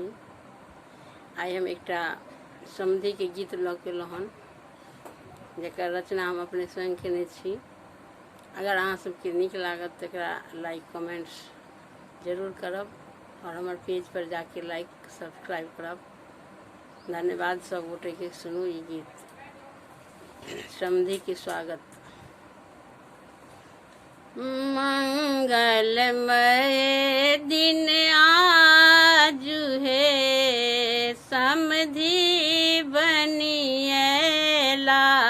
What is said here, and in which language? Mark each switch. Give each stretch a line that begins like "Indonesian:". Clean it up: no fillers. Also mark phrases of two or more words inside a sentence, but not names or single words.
Maithili: आइ हम एकटा समधि के गीत लऽ के हन जकर रचना हम अपने स्वयं केने छी। अगर अहाँ सबके नीक लागत तो एकरा
English: like comments
Maithili: जरूर करब और हमार पेज पर जाके
English: like subscribe
Maithili: करब। धन्यवाद। सब गोटे के सुनू ये गीत। समधि के स्वागत। मंगलमय दिन आजु है समधि बनिएला।